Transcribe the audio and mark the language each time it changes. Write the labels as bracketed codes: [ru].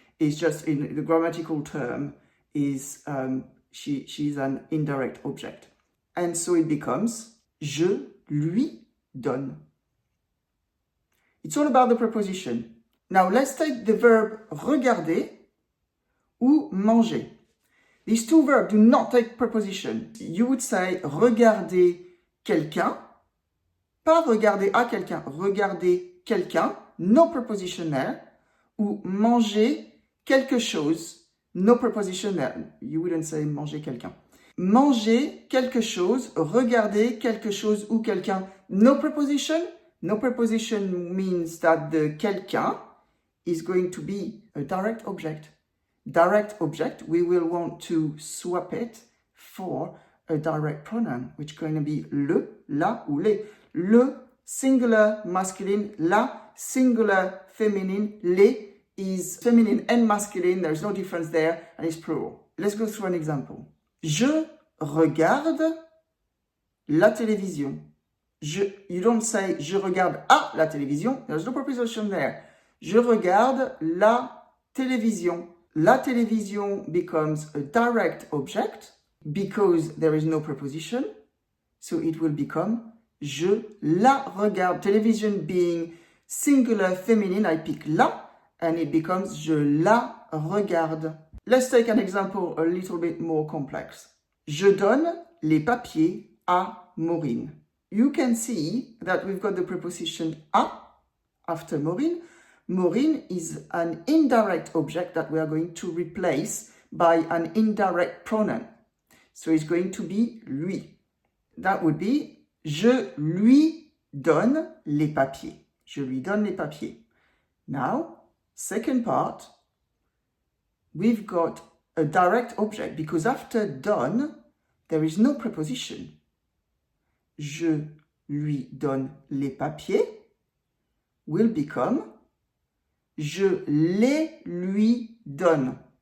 [en] It's just in the grammatical term is she's an indirect object. And so it becomes [fr] je lui donne. [en] It's all about the preposition. Now let's take the verb [fr] regarder ou manger. [en] These two verbs do not take preposition. You would say [fr] regarder quelqu'un, pas regarder à quelqu'un, regarder quelqu'un, [en] no preposition there, [fr] ou manger quelque chose, [en] no preposition there. You wouldn't say [fr] manger quelqu'un. Manger quelque chose, regarder quelque chose ou quelqu'un, [en] no preposition. No preposition means that the quelqu'un is going to be a direct object. Direct object, we will want to swap it for a direct pronoun, which is going to be [fr] le, la ou les. [en] Le, singular masculine, la, singular feminine, les is feminine and masculine, there's no difference there, and it's plural. Let's go through an example. [fr] Je regarde la télévision. [en] You don't say [fr] je regarde à la télévision, [en] there's no preposition there. [fr] Je regarde la télévision. [en] La télévision becomes a direct object because there is no preposition, so it will become [fr] je la regarde. [en] Television being singular feminine, I pick la, and it becomes [fr] je la regarde. [en] Let's take an example a little bit more complex. [fr] Je donne les papiers à Maureen. [en] You can see that we've got the preposition à after Maureen. Maureen is an indirect object that we are going to replace by an indirect pronoun. So it's going to be lui. That would be [fr] je lui donne les papiers. Je lui donne les papiers. [en] Now, second part, we've got a direct object because after donne, there is no preposition. [fr] Je lui donne les papiers [en] will become [fr] je les lui donne.